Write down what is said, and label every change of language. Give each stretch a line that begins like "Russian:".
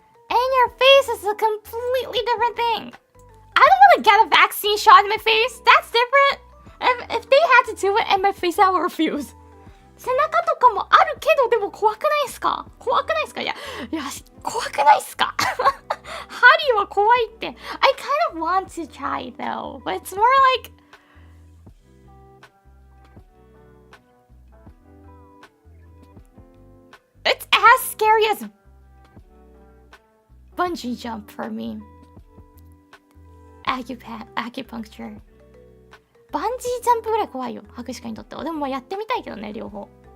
English: And your face is a completely different thing. I don't want to get a vaccine shot in my face. That's different. If they had to do it in my face, I would refuse.
Japanese: 背中とかもあるけど、でも怖くないっすか？怖くないっすか？いや、怖くないっすか？針は怖いって。
English: I kind of want to try though, but it's more like... It's as scary as bungee jump for me. Acupuncture.
Japanese: バンジージャンプぐらい怖いよ、博士課にとっては。でもまあやってみたいけどね、両方。